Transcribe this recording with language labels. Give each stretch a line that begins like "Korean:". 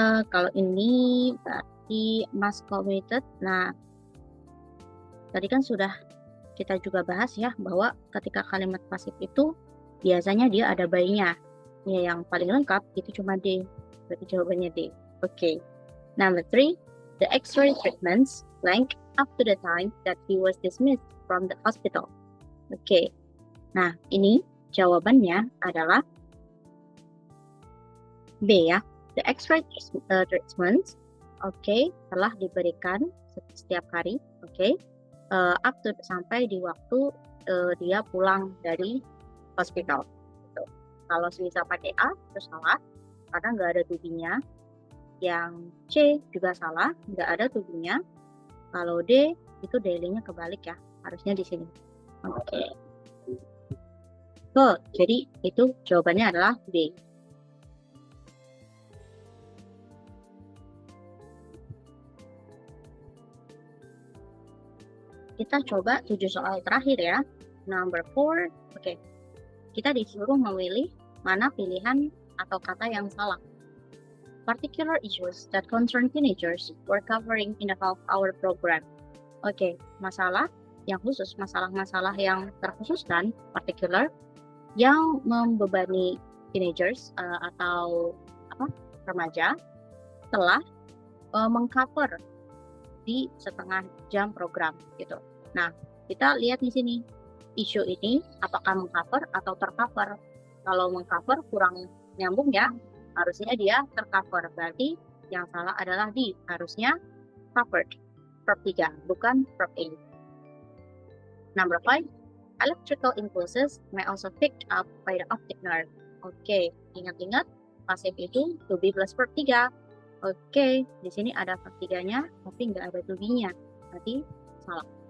Indonesian: Kalau ini berarti
English: must committed.
Indonesian: Nah, tadi kan sudah kita juga bahas ya bahwa ketika kalimat pasif itu biasanya dia ada by-nya. Ya, yang paling lengkap itu cuma D. Berarti jawabannya D. Oke.
English: Number 3, the X-ray treatments blank up to the time that he was dismissed from the hospital.
Indonesian: Oke. Nah, ini jawabannya adalah B ya.
English: The X-ray treatments,
Indonesian: telah diberikan setiap hari, up to sampai di waktu dia pulang dari hospital. Gitu. Kalau bisa pakai A itu salah, karena nggak ada to-be-nya. Yang C juga salah, nggak ada to-be-nya. Kalau D itu daily-nya kebalik ya, harusnya di sini. Oke. Jadi itu jawabannya adalah B. Kita coba 7 soal terakhir ya. Number 4, kita disuruh memilih mana pilihan atau kata yang salah.
English: Particular issues that concern teenagers were covering in the half-hour program.
Indonesian: Masalah yang khusus, masalah-masalah yang terkhususkan, particular, yang membebani teenagers atau remaja telah mengcover di setengah jam program gitu. Nah, kita lihat di sini isu ini apakah mengcover atau tercover. Kalau mengcover kurang nyambung ya, harusnya dia tercover. Berarti yang salah adalah di, harusnya covered. Verb 3, bukan verb A.
English: Number 5, electrical impulses may also picked up by the optic nerve.
Indonesian: Oke, ingat-ingat pasif itu to be plus verb 3. Oke, di sini ada verb 3-nya, tapi nggak ada to be-nya. Berarti salah.